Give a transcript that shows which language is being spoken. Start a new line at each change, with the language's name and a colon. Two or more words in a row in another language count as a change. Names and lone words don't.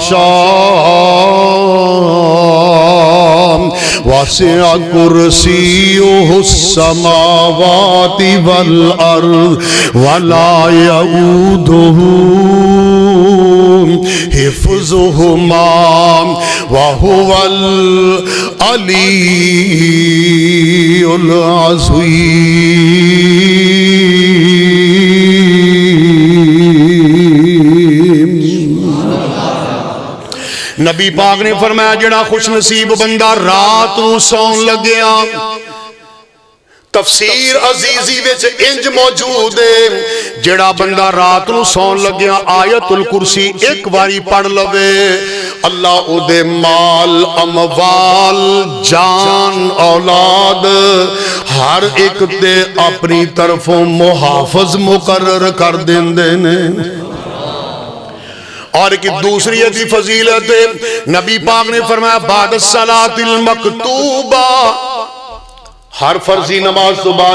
Arabic: شاء وسع كرسيه السماوات والأرض ولا يؤوده حفظهما وهو العلي العظيم.
Punjabi: نبی پاک نے فرمایا جڑا خوش نصیب بندہ رات نو سون لگیا. تفسیر عزیزی وچ انج موجود ہے جڑا بندہ رات نو سون لگیا آیت الکرسی ایک باری پڑھ لوے اللہ او دے مال اموال جان اولاد ہر ایک تے اپنی طرفوں محافظ مقرر کر دیندے نے. اور ایک دوسری عدی فضیلت نبی پاک نے فرمایا
Arabic: بعد الصلاۃ المکتوبہ
Punjabi: ہر فرضی نماز تو بعد